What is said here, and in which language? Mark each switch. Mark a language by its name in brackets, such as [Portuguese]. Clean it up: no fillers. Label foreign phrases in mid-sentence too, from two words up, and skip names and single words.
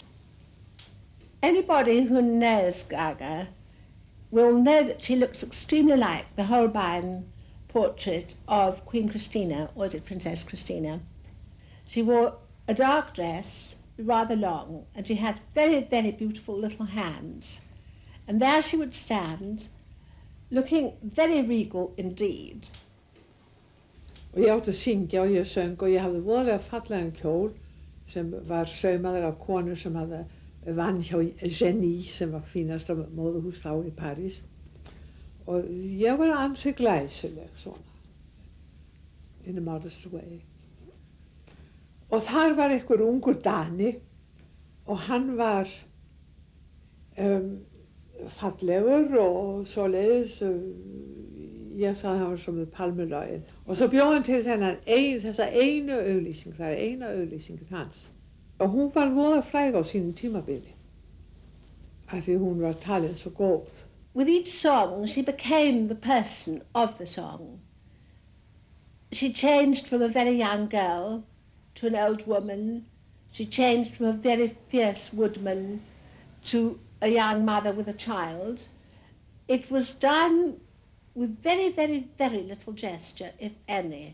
[English] Anybody who knows Gaga will know that she looks extremely like the Holbein portrait of Queen Christina, or is it Princess Christina? She wore a dark dress, rather long, and she had very, very beautiful little hands. And there she would stand, looking very regal indeed. [Icelandic] Og ég átti að syngja og ég söng og ég hafði voðalega fallegan kjól sem var saumaður af konu sem hafði vann hjá Genie sem var fínasta móðuhús þá í París. Og ég var ansi glæsileg svona, [English] in a modest way. [Icelandic] Og þar var einhver ungur Dani og hann var fallegur og svoleiðis, ég sagði að hann var svo með palmulagið. Og svo bjó hann til þessa einu auglýsing, það eina auglýsingin hans. Og hún var voða fræg á sínum tímabili, af því hún var talin svo góð. [English] With each song, she became the person of the song. She changed from a very young girl to an old woman. She changed from a very fierce woodman to a young mother with a child. It was done with very, very, very little gesture, if any.